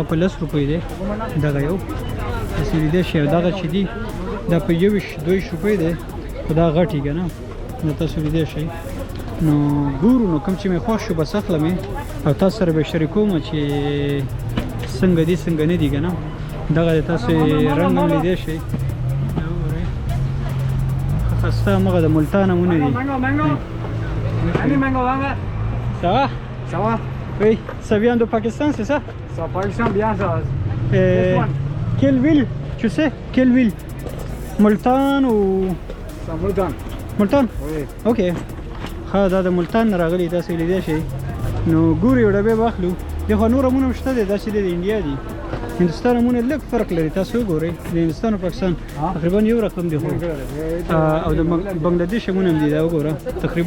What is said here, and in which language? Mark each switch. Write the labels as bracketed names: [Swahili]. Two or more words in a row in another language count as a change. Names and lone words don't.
[Pashto] په 10 روپۍ دی دغه یو تاسو لیدی شئ دغه چې دي دا په 22 روپۍ دی خو دا غټي که نه دا تاسو لیدی شئ نو ګورو نو کوم چې مې خوښ شو بس اخلم او تاسو سره به شریکوم چې څنګه دي څنګه نه دي که نه دغه تاسو رنګ هم لیدی شئ خسته همغه د ملتان امونه دي [French] Ça va? Ça va? Oui, ça vient de Pakistan, c'est ça? Ça, Pakistan, bien ça. Quelle ville? Tu sais? Quelle ville? Multan ou... Ça, Multan. Multan? Oui. Ok. [Pashto] ها دا د ملتان نه راغلي تاسو لیدی شئ نو ګورو یو ډبې واخلو دې خو نور امونه هم شته دی دا چې دی د انډیا دي هندوستان امونه لږ فرق لري تاسو وګورئ د هندوستان او پاکستان تقریبا یو رقم دی خو او د بنګلادیش امونه هم دي دا وګوره تقریبا